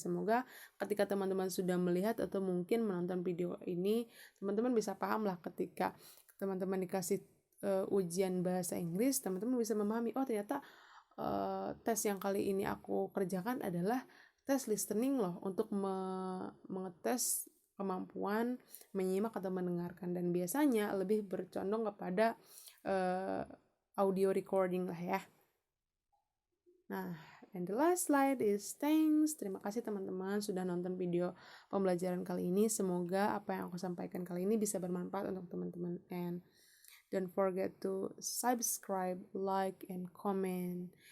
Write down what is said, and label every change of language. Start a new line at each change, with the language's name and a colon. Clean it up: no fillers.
Indonesian: Semoga ketika teman-teman sudah melihat atau mungkin menonton video ini, teman-teman bisa paham lah ketika teman-teman dikasih ujian bahasa Inggris, teman-teman bisa memahami, oh ternyata tes yang kali ini aku kerjakan adalah tes listening loh, untuk mengetes kemampuan menyimak atau mendengarkan, dan biasanya lebih bercondong kepada audio recording lah ya.
English: Nah, and the last slide is thanks.
Indonesian: Terima kasih teman-teman sudah nonton video pembelajaran kali ini. Semoga apa yang aku sampaikan kali ini bisa bermanfaat untuk teman-teman.
English: And don't forget to subscribe, like, and comment.